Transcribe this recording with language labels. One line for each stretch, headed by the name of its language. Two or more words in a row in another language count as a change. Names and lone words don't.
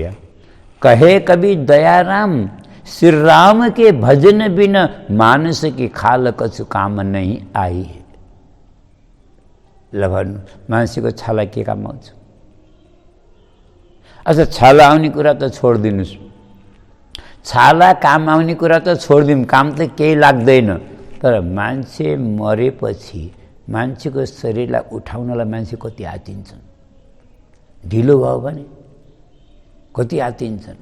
Hindi: कहे कवि दयाराम श्री राम के भजन बिना मानस की खाल कछु काम नहीं आई।
Nepali: ल भन्नु मान्छेको छाला के काम आउँछ? अच्छा छाला आउने कुरा त छोडिदिनुहोस्, छाला काम आउने कुरा त छोडिदिउँ, काम त केही लाग्दैन। तर मान्छे मरेपछि मान्छेको शरीरलाई उठाउनलाई मान्छे कति आतिन्छन्, ढिलो भयो भने कति आतिन्छन्।